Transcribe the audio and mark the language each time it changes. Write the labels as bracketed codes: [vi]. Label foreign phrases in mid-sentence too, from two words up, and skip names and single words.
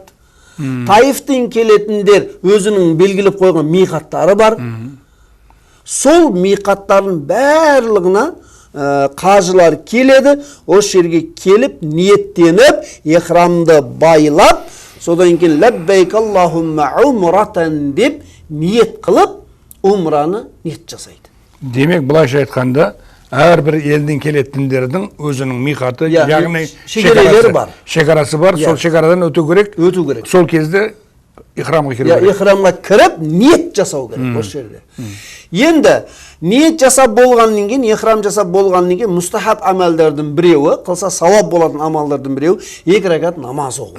[kk] Таифтен келетіндер өзінің белгілеп қойған миқаттары бар. Сол миқаттардың барлығына қажылар келеді, осы жерге келіп, ниеттеніп, ихрамды байлап, содан кейін [ar] لبيك اللهم عمرة [kk] деп ниет қылып, умраны ниет жасайды. Демек, былайша айтқанда, әрбір елден келетіндердің өзінің миқаты, яғни шекарасы бар, сол шекарадан өту керек. Сол кезде ихрамға кіру керек. Ихрамға кіріп, ниет жасау керек осы жерде. Енді ниет жасап болғаннан кейін, ихрам жасап болғаннан кейін мустахаб амалдардың біреуі, қылса сауап болатын амалдардың біреуі, 2 ракат намаз оқу.